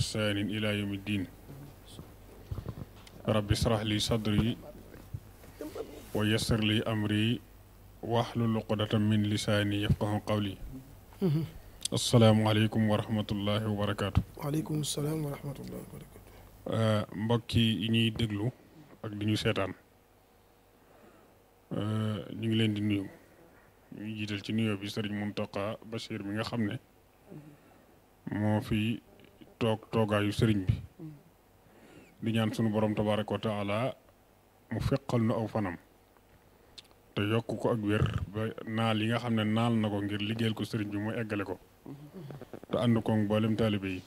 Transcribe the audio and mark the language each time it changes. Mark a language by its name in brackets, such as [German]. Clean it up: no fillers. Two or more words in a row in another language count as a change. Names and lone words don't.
[Arabic] بإحسان إلى يوم الدين رب اشرح لي صدري ويسر لي أمري واحلل عقدة من لساني يفقه قولي السلام عليكم ورحمة الله وبركاته. وعليكم السلام ورحمة الله وبركاته. [Wolof] mbokki yi ñuy déglu ak di ñu seetaan ñu ngi leen di nuyu ñu jiital ci nuyoo bi Serigne Mountakha Bachir mi nga xam ne moo fi toogaayu Serigne bi di ñaan sunu borom [Arabic] تبارك وتعالى [Wolof] mu feqal nu aw fanam te yokk ko ak wér ba naal yi nga xam ne naal na ko ngir liggéeyal ko Serigne bi mu eggale ko te ànd ko mboolem taalibe yi.